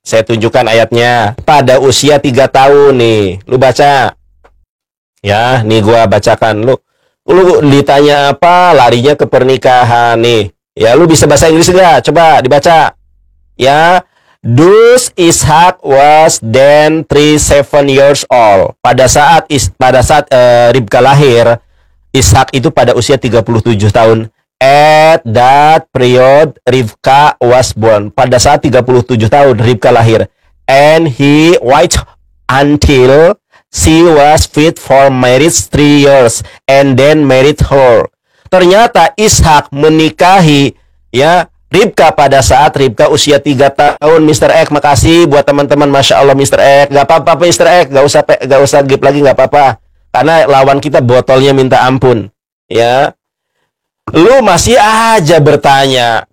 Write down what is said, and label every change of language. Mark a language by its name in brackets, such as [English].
[Indonesian] Saya tunjukkan ayatnya. Pada usia 3 tahun nih. Lu baca. Ya, nih gua bacakan. Lu ditanya apa, larinya ke pernikahan nih. Ya, lu bisa bahasa Inggris enggak? Coba dibaca. [English] Ya, thus Ishak was then 37 years old. [Indonesian] Pada saat Ribka lahir, Ishak itu pada usia 37 tahun. [English] At that period Ribka was born. [Indonesian] Pada saat 37 tahun Ribka lahir. [English] And he waited until she was fit for marriage 3 years and then married her. [Indonesian] Ternyata Ishak menikahi ya Ribka pada saat Ribka usia 3 tahun. Mr. X, makasih buat teman-teman. Masya Allah Mr. X. Gak apa-apa Mr. X, gak usah gip lagi, gak apa-apa. Karena lawan kita botolnya minta ampun. Ya, lu masih aja bertanya.